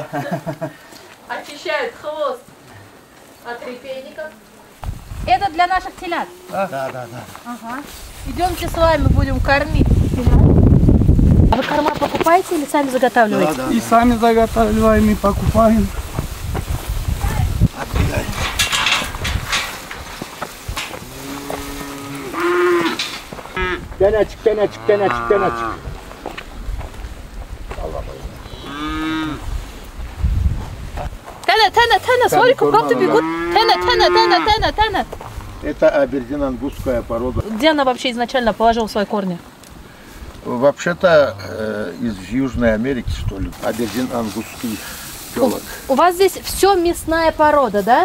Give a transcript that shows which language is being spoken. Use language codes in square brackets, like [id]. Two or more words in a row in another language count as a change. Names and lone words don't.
[ru] Очищают хвост от репейников. Это для наших телят? Да. Ага. Идемте с вами будем кормить телят. А вы корма покупаете или сами заготавливаете? И сами заготавливаем, и покупаем. Пеночек, пеночек, пеночек, пеночек. Тена, смотри, как бегут. Тена. Это абердин-ангусская порода. Где она вообще изначально положила свои корни? Вообще-то из Южной Америки, что ли. Абердин-ангусский телок. У вас здесь все мясная порода, да?